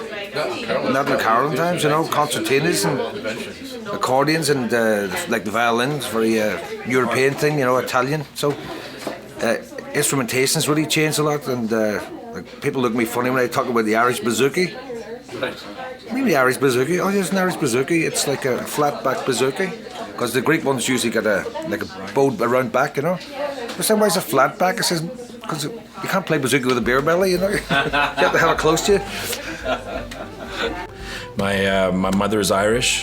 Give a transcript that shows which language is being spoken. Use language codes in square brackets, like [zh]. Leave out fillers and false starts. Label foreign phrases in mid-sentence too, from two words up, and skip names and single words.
[en] Not in O'Carolan times, you know. Concertinas and accordions and like the violins, very European thing, you know, Italian. So instrumentation's really changed a lot, and like, people look at me funny when I talk about the Irish bouzouki. Maybe the Irish bouzouki. Oh, there's an Irish bouzouki. It's like a flat back bouzouki, because the Greek ones usually got a bowed around back, you know. But somebody's a flat back. It says, because you can't play bouzouki with a beer belly, you know. You have to have it close to you. My mother is Irish.